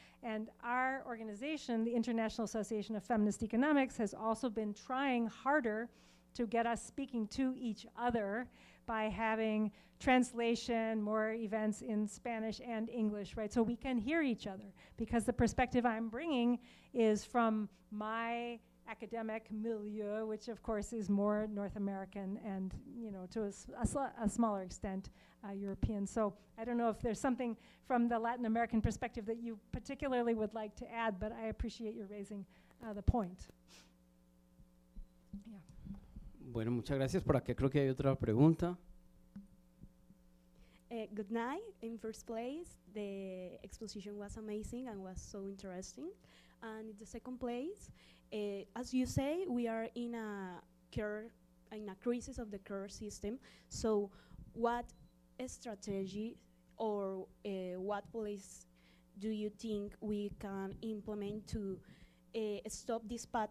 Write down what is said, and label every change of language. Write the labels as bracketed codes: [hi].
[en] And our organization, the International Association of Feminist Economics, has also been trying harder to get us speaking to each other by having translation, more events in Spanish and English, right? So we can hear each other, because the perspective I'm bringing is from my academic milieu, which of course is more North American and, you know, to a smaller extent European. So I don't know if there's something from the Latin American perspective that you particularly would like to add, but I appreciate you raising the point. Yeah. [es] Bueno, muchas gracias. Por acá creo que hay otra pregunta. [en] Good night. In first place, the exposition was amazing and was so interesting. And in the second place, as you say, we are in a crisis of the care system. So, what strategy or what policy do you think we can implement to stop this path?